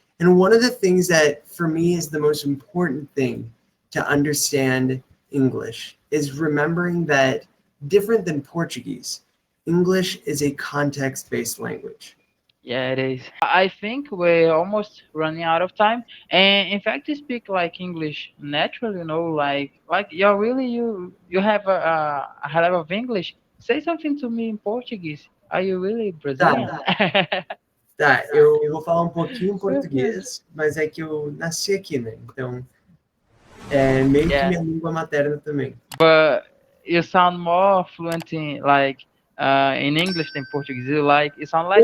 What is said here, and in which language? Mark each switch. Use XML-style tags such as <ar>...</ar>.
<en>And one of the things that for me is the most important thing to understand English is remembering that different than Portuguese, English is a context based language. Yeah, it is. I think we're almost running out of time. And in fact, you speak like English naturally, like you have a high level of English. Say something to me in Portuguese. Are you really</en> <pt>Tá,</pt> <en>Brazilian?</en> <pt>tá. Eu vou falar um pouquinho em português, mas é que eu nasci aqui, né? Então, é meio que</pt> <en>Yeah,</en> <pt>minha língua materna também.</pt> <en>but you sound more fluent in English than Portuguese. You sound like</en>